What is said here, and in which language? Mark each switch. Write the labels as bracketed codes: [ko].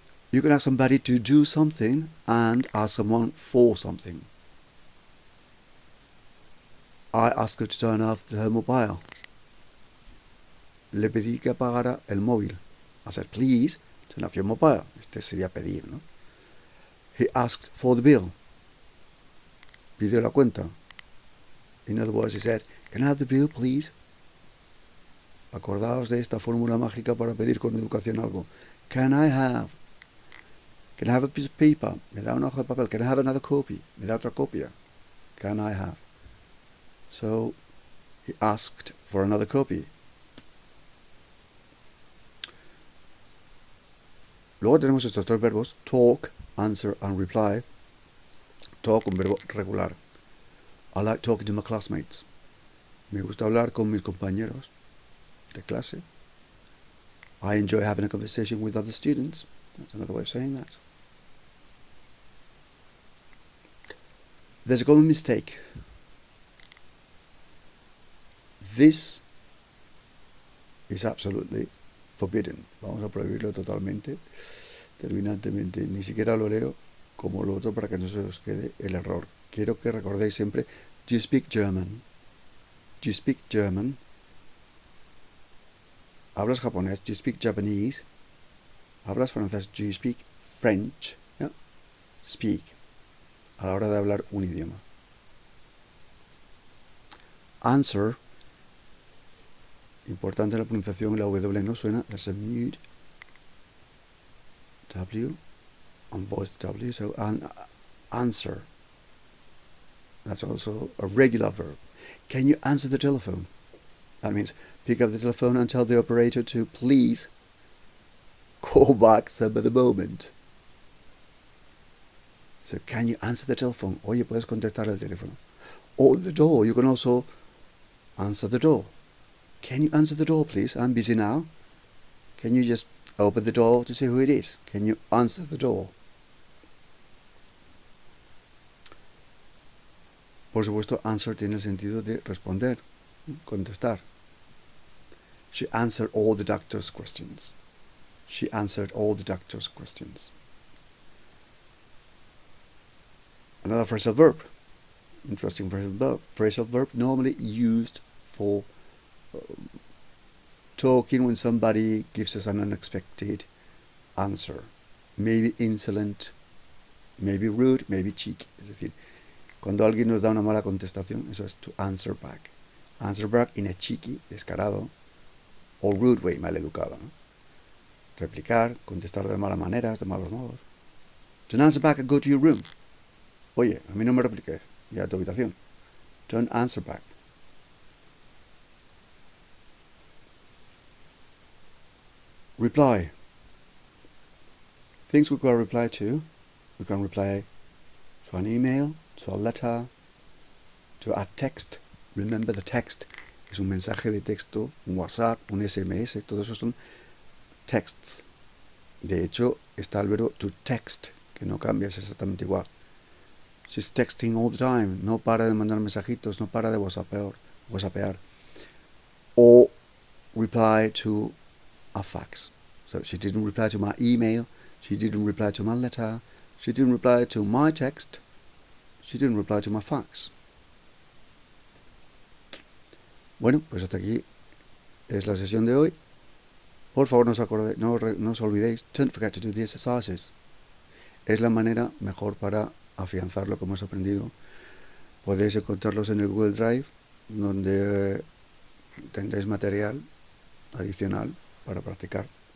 [en] You can ask somebody to do something and ask someone for something. I asked her to turn off her mobile. [es] Le pedí que apagara el móvil. [en] I said, please, turn off your mobile. [es] Este sería pedir, ¿no? [en] He asked for the bill. [es] Pidió la cuenta. [en] In other words, he said, can I have the bill, please? [es] Acordaos de esta fórmula mágica para pedir con educación algo. [en] Can I have a piece of paper? [es] Me da una hoja de papel. [en] Can I have another copy? [es] Me da otra copia. [en] Can I have? So, he asked for another copy. [es] Luego tenemos estos tres verbos, [en] talk, answer and reply. Talk, [es] un verbo regular. [en] I like talking to my classmates. [es] Me gusta hablar con mis compañeros de clase. [en] I enjoy having a conversation with other students. That's another way of saying that. There's a common mistake. This is absolutely forbidden. [es] Vamos a prohibirlo totalmente, terminantemente. Ni siquiera lo leo como lo otro para que no se os quede el error. Quiero que recordéis siempre, [en] do you speak German? Do you speak German? [es] ¿Hablas japonés? [en] Do you speak Japanese? [es] ¿Hablas francés? [en] Do you speak French? Yeah. Speak. [es] A la hora de hablar un idioma. Answer. Importante la pronunciación, la W no suena. [en] There's a mute W and voice W. So answer. That's also a regular verb. Can you answer the telephone? That means pick up the telephone and tell the operator to please call back some other moment. So can you answer the telephone? [es] Oye, puedes contestar el teléfono. [en] Or the door. You can also answer the door. Can you answer the door, please? I'm busy now. Can you just open the door to see who it is? Can you answer the door? [es] Por supuesto, answer tiene el sentido de responder, contestar. [en] She answered all the doctor's questions. She answered all the doctor's questions. Another phrasal verb. Interesting phrasal verb. Phrasal verb normally used for talking when somebody gives us an unexpected answer. Maybe insolent, maybe rude, maybe cheeky. [es] Es decir, cuando alguien nos da una mala contestación, eso es to answer back. [en] Answer back in a cheeky, descarado, o rude way, maleducado, ¿no? [es] Replicar, contestar de malas maneras, de malos modos. [en] Don't answer back and go to your room. [es] Oye, a mí no me repliques, ya a tu habitación. [en] Don't answer back. Reply. Things we can reply to. We can reply to an email, to a letter, to a text. Remember the text. [es] Es un mensaje de texto, un WhatsApp, un SMS, todo eso son texts. De hecho, está el verbo to text, que no cambia, es exactamente igual. [en] She's texting all the time. [es] No para de mandar mensajitos, no para de whatsappear. [en] Or reply to a fax. So she didn't reply to my email, she didn't reply to my letter, she didn't reply to my text, she didn't reply to my fax. [es] Bueno, pues hasta aquí es la sesión de hoy. Por favor, no os olvidéis, [en] don't forget to do the exercises. [es] Es la manera mejor para afianzar lo que hemos aprendido. Podéis encontrarlos en el Google Drive, donde tendréis material adicional para practicar.